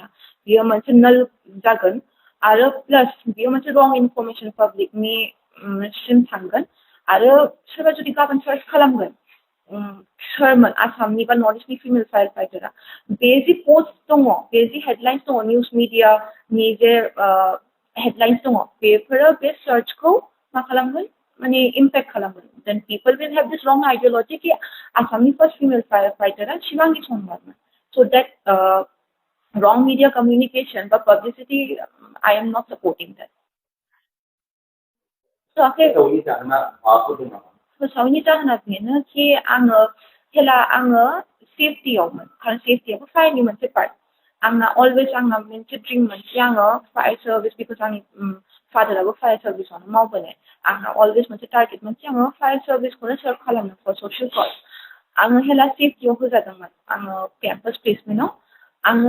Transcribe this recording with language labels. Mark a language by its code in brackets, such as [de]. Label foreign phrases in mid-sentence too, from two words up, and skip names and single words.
[brx] बियो मोनसे नल जागोन आरो प्लास बियो मोनसे [en] wrong information [brx] पाब्लिकनि सिम थांगोन आरो सोरबा जुदि गाबोन सार्च खालामगोन सोरमोन आसामनि बा नर्थ इस्टनि फिमेल फायर फाइटारा बे जि पोस्ट दङ बे जि हेडलाइन्स दङ निउज मिडियानि जे हेडलाइन्स दङ बेफोरो बे सार्चखौ मा खालामगोन माने इम्पेक्ट खालामगोन [en] then people will have this wrong ideology [brx] कि आसामनि फार्स्ट फिमेल फायर फाइटारा शिवांगी सोनवालमोन [en] so that wrong media communication but publicity I am not supporting that [brx] so फोसावैनि जाहोना बेनो कि आङो हेला आङो सेफ्टियावमोन खारन सेफ्टियाबो फायरनि मोनसे पार्ट आंना अलवेज आंना मोनसे ड्रिममोन कि आङो [en] fire service [brx] बिकज आंनि फादाराबो फायर सार्भिसावनो मावबोनाय आंना अलवेज मोनसे टार्गेटमोन कि आङो फायर सार्भिसखौनो सार्भ खालामनो [en] for social cause [brx] आङो हेला सेफ्टियाव होजादोंमोन आङो [en] campus placement [brx] आङो